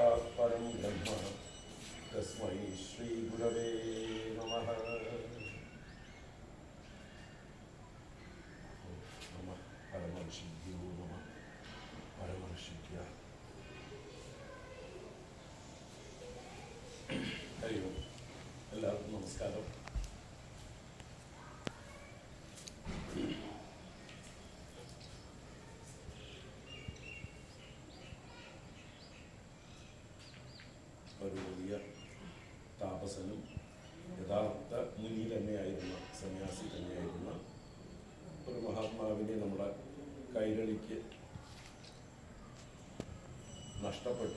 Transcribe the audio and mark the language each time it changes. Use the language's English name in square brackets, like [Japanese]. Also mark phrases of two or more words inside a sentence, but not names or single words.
[Sanskrit] परं ब्रह्म तस्मै श्रीगुरवे नमः। नमः परमर्षिभ्यो नमः परमर्षिभ्यः। हरि ओम। [Malayalam] എല്ലാവർക്കും നമസ്കാരം. ഒരു വലിയ താപസനും യഥാർത്ഥ മുനി തന്നെയായിരുന്ന സന്യാസി തന്നെയായിരുന്ന ഒരു മഹാത്മാവിനെ നമ്മുടെ കൈരളിക്ക് നഷ്ടപ്പെട്ടു.